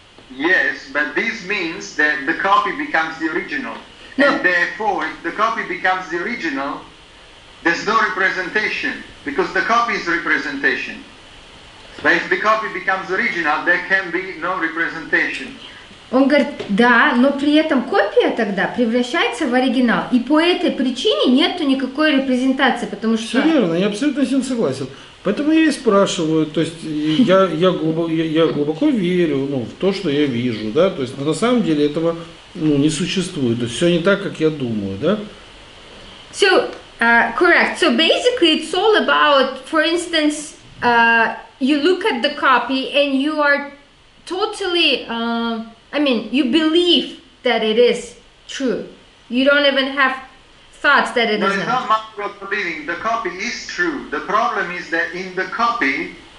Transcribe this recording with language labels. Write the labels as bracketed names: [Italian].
[English] Yes, but this means that the copy becomes the original. No. And therefore, if the copy becomes the original, there's no representation, because the copy is representation. But if the copy becomes original, there can be no representation. [Russian] Он говорит, да, но при этом копия тогда превращается в оригинал. И по этой причине нету никакой репрезентации, потому что... Все верно, я абсолютно с ним согласен. Поэтому я и спрашиваю, то есть я глубоко верю в то, что я вижу, да, то есть на самом деле этого не существует, то есть все не так, как я думаю, да. [English] So, correct. So basically it's all about, for instance, you look at the copy and you are totally... you believe that it is true. You don't even have thoughts that it is not. No, it's not matter of believing. The copy is true. The problem is that in the copy,